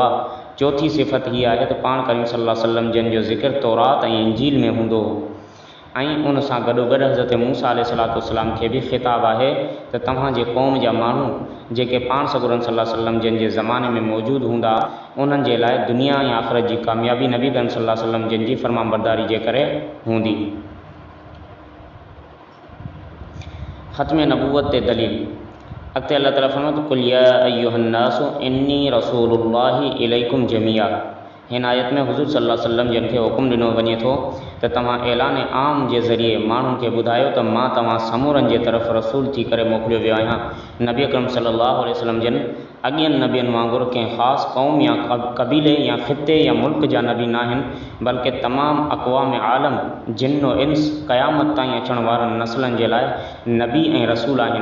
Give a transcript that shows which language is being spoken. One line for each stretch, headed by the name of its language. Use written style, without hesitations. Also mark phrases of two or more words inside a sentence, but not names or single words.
Sindhi: चौथी सिफ़त हीअ आहे त पाण करीम
Arabic: صلى الله عليه وسلم
Sindhi: जन जो ज़िक्र तौरात ऐं इंजील में हूंदो हो ऐं उन सां गॾोगॾु हज़रत मूसा अलैहिस्सलाम खे बि ख़िताब आहे त तव्हांजे क़ौम जा माण्हू जेके पाण सॻोरनि
Arabic: صلى الله عليه وسلم
Sindhi: जन जे ज़माने में मौजूदु हूंदा उन्हनि जे लाइ दुनिया ऐं आख़िरत जी कामयाबी नबी करीम
Arabic: صلى الله عليه وسلم
Sindhi: जन जी फ़रमाबरदारी जे करे हूंदी। ख़त्म नबूवत ते दलील। अॻिते अल्लाह ताला फरमाए थो
Arabic: قل يا أيها الناس إني رسول الله إليكم جميعا.
Sindhi: हिन आयत में हुज़ूर
Arabic: صلى الله عليه وسلم
Sindhi: जन खे हुकुम ॾिनो वञे थो त तव्हां ऐलान आम जे ज़रिए माण्हुनि खे ॿुधायो त मां तव्हां समूरनि जे तरफ़ रसूल थी करे मोकिलियो वियो आहियां। नबी अकरम
Arabic: صلى الله عليه وسلم
Sindhi: जन अॻियनि नबियनि वांगुरु कंहिं ख़ासि क़ौम या क़बीले या ख़िते या मुल्क जा नबी न आहिनि, बल्कि तमामु अक़वाम आलम
Arabic: جن و إنس
Sindhi: क़यामत ताईं अचण वारनि नस्लनि जे लाइ नबी ऐं रसूल आहिनि।